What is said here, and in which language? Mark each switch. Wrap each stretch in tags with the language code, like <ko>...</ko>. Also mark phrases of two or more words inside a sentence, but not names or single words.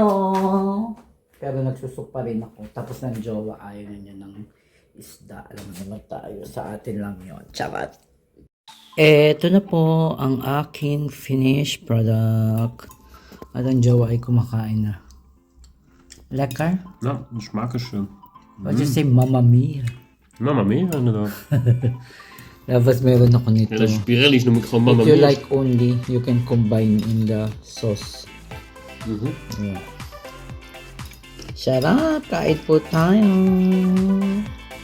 <tl>Pero nagsusok pa rin ako. Tapos ng jowa, ayaw na niya ng isda. Alam mo naman tayo. Sa atin lang yun. Charat. Eto na po ang aking finished product. At ang jowa ay kumakain na.</tl> <nl>Lekker? Nou, de smaak is...</nl> <en>What you say, Mamma Mia?</en> <nl>Mamma Mia, inderdaad.</nl> <tl>Tapos meron ako nito.</tl> <nl>Ja, deze Pirelli's noem ik gewoon Mamma</nl> <en>If you</en> <nl>Mia.</nl> <en>like only, you can combine in the sauce. Yeah.</en> <tl>Sarap! Kain po tayo!</tl>